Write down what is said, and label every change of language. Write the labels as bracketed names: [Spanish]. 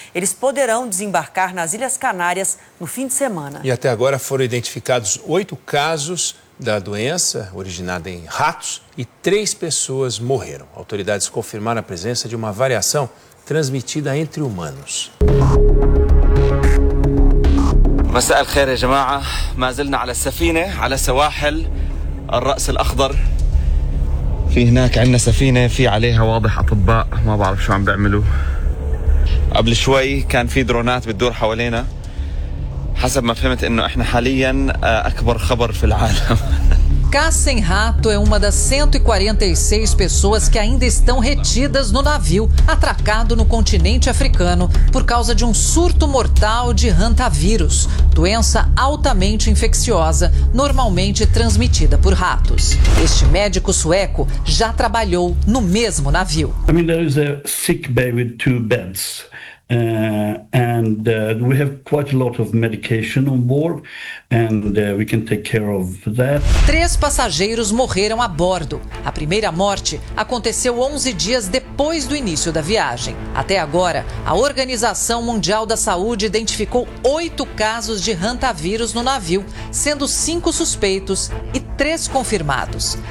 [Portuguese] Eles poderão desembarcar nas Ilhas Canárias no fim de semana. E até agora foram identificados 8 casos da doença originada em ratos e 3 pessoas morreram. Autoridades confirmaram a presença de uma variação transmitida entre humanos. [Arabic] مساء الخير يا جماعة ما زلنا على السفينة على سواحل الرأس الأخضر في هناك عندنا سفينة في عليها واضح أطباء ما بعرف شو عم بيعملوا قبل شوي كان في درونات بتدور حوالينا حسب ما فهمت إنه إحنا حاليا أكبر خبر في العالم. [Portuguese] Caça em Rato é uma das 146 pessoas que ainda estão retidas no navio atracado no continente africano por causa de um surto mortal de hantavírus, doença altamente infecciosa, normalmente transmitida por ratos. Este médico sueco já trabalhou no mesmo navio. [English] I mean, there is a sick bay with 2 beds. And we have quite a lot of medication on board, and we can take care of that. [Portuguese] 3 passageiros morreram a bordo. A primeira morte aconteceu 11 dias depois do início da viagem. Até agora, a Organização Mundial da Saúde identificou 8 casos de hantavírus no navio, sendo 5 suspeitos e 3 confirmados.